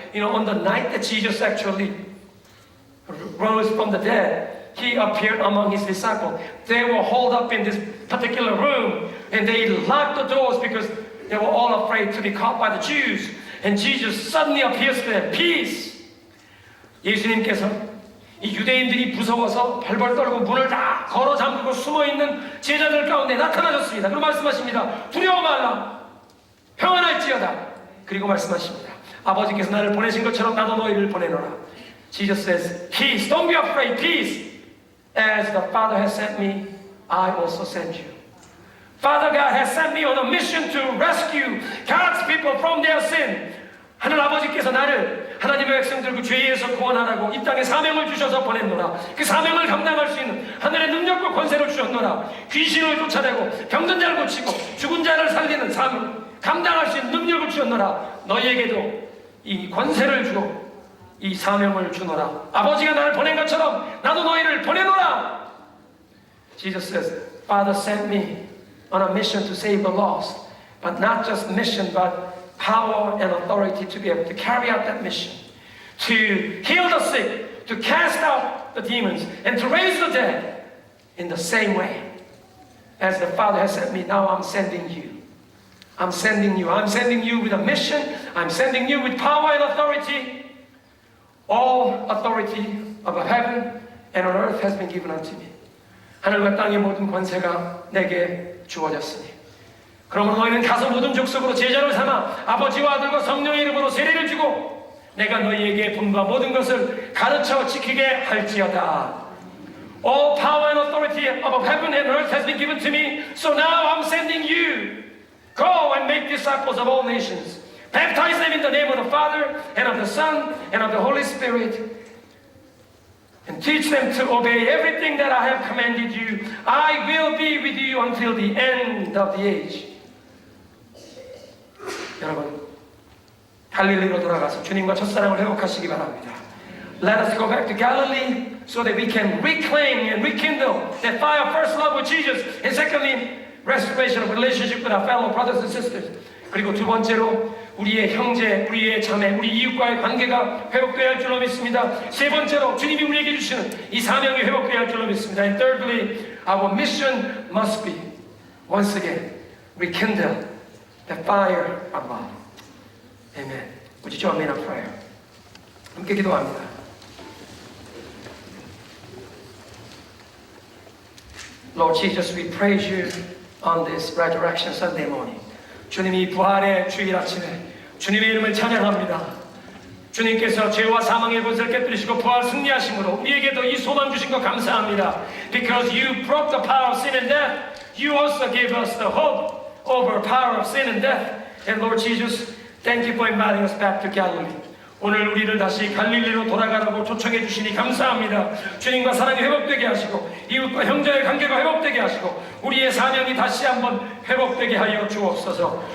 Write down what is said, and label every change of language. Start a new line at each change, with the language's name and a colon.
English: You know, on the night that Jesus actually rose from the dead, He appeared among His disciples. They were holed up in this particular room and they locked the doors because they were all afraid to be caught by the Jews. And Jesus suddenly appears to them. Peace!
Korean: 예수님께서 이 유대인들이 무서워서 벌벌 떨고 문을 다 걸어 잠그고 숨어있는 제자들 가운데 나타나셨습니다. 그리고 말씀하십니다. 두려워 말라. 평안할지어다. 그리고 말씀하십니다. 아버지께서 나를 보내신 것처럼 나도 너희를 보내노라.
English: Jesus says, Peace, don't be afraid, peace. As the Father has sent me, I also send you. Father God has sent me on a mission to rescue God's people from their sin.
Korean: 하늘 아버지께서 나를 하나님의 백성들 그 죄에서 구원하라고 이 땅에 사명을 주셔서 보냈노라. 그 사명을 감당할 수 있는 하늘의 능력과 권세를 주셨노라. 귀신을 쫓아내고 병든 자를 고치고 죽은 자를 살리는 사명 감당할 수 있는 능력을 주셨노라. 너희에게도 이 권세를 주고 이 사명을 주노라. 아버지가 나를 보낸 것처럼 나도 너희를 보내노라.
English: Jesus says, Father sent me on a mission to save the lost, but not just mission, but power and authority to be able to carry out that mission, to heal the sick, to cast out the demons, and to raise the dead in the same way. As the Father has sent me, now I'm sending you. I'm sending you. I'm sending you with a mission. I'm sending you with power and authority. All authority of heaven and on earth has been given unto me.
Korean: 하늘과 땅의 모든 권세가 내게 주어졌으니. 그러므로 너희는 가서 모든 족속으로 제자를 삼아 아버지와 아들과 성령의 이름으로 세례를 주고 내가 너희에게 분부한 모든 것을 가르쳐 지키게 할지어다.
English: All power and authority of heaven and earth has been given to me, so now I'm sending you. Go and make disciples of all nations. Baptize them in the name of the Father and of the Son and of the Holy Spirit. And teach them to obey everything that I have commanded you. I will be with you until the end of the age.
Korean: 여러분, 갈릴리로 돌아가서 주님과 첫사랑을 회복하시기 바랍니다.
English: Let us go back to Galilee so that we can reclaim and rekindle that fire of first love with Jesus. And secondly, restoration of relationship with our fellow brothers and sisters.
Korean: 그리고 두 번째로 우리의 형제, 우리의 자매, 우리 이웃과의 관계가 회복되어야 할 줄로 믿습니다. 세 번째로 주님이 우리에게 주시는 이 사명이 회복되어야 할 줄로 믿습니다.
English: And thirdly, our mission must be once again rekindle the fire of love. Amen. Would you join me in a prayer?
Korean: 함께 기도합니다.
English: Lord Jesus, we praise you on this Resurrection Sunday morning.
Korean: 주님이 부활의 주일 아침에 주님의 이름을 찬양합니다. 주님께서 죄와 사망의 권세를 깨뜨리시고 부활 승리하심으로 우리에게도 이 소망 주신 것 감사합니다.
English: Because you broke the power of sin and death, you also gave us the hope over power of sin and death. And Lord Jesus, thank you for inviting us back to Galilee.
Korean: 오늘 우리를 다시 갈릴리로 돌아가라고 초청해 주시니 감사합니다. 주님과 사랑이 회복되게 하시고 이웃과 형제의 관계가 회복되게 하시고 우리의 사명이 다시 한번 회복되게 하여 주옵소서.